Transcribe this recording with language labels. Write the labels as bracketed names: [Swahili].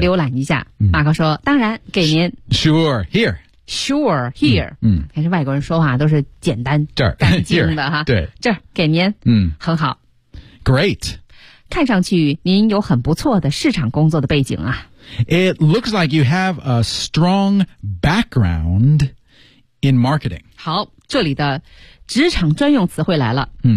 [Chinese] 浏览一下。马克说：“当然，给您 [English] sure here， [Chinese] 但是外国人说话都是简单这儿干净的 [English] here, 哈， [Chinese] 对，这儿给您，很好 [English] ，great， [Chinese] 看上去您有很不错的市场工作的背景啊 [English] ，it looks like you have a strong background。” In marketing. [Chinese] 好，这里的职场专用词汇来了。